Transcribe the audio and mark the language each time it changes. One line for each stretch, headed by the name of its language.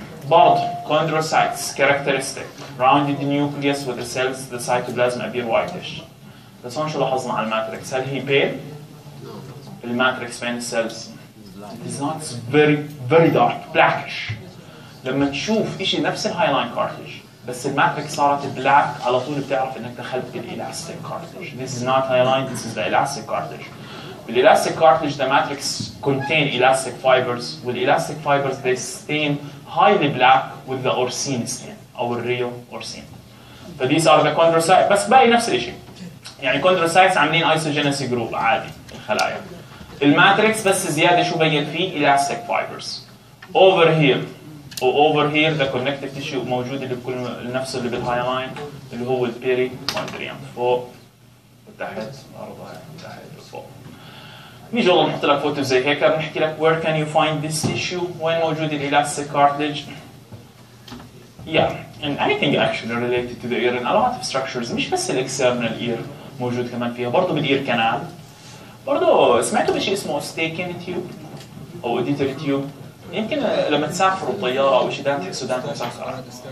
English: برضه chondrocytes characteristic rounded nucleus with the cells the cytoplasm appear whitish.
Arabic: بس هون شو لاحظنا على الماتريكس؟ هل هي pale؟ الماتريكس بين السيلز
English: it is not very very dark blackish.
Arabic: لما تشوف شيء نفس الهايلاين كارتلج بس الماتريكس صارت بلاك على طول بتعرف انك دخلت بالالاستيك كارتلج.
English: This is not hyaline, this is the elastic cartilage.
Arabic: بالالاستيك كارتلج
English: the matrix contain elastic fibers. والالاستيك fibers they stain highly black with the Orsine stain او الريو Orsine.
Arabic: ف
English: these are the chondrocytes
Arabic: بس باقي نفس الشيء. يعني chondrocytes عاملين isogenesis group عادي الخلايا. الماتريكس بس زياده شو بين فيه elastic fibers. Over here و over here the connective tissue موجود اللي بكل نفسه اللي بالهايلاين اللي هو البيريكوندريوم فوق وتحت برضه تحت وفوق. نيجي والله نحط لك فوتو زي هيك بنحكي لك
English: where can you find this tissue
Arabic: وين موجود elastic cartilage.
English: Yeah, and anything actually related to the ear and a lot of structures
Arabic: مش بس الاكسترنال ear موجود كمان فيها برضه بالاير كانال. برضه سمعتوا بشيء اسمه staking tube او auditory tube. يمكن لما تسافروا طياره او شيء دائما تحسوا دائما مسكره.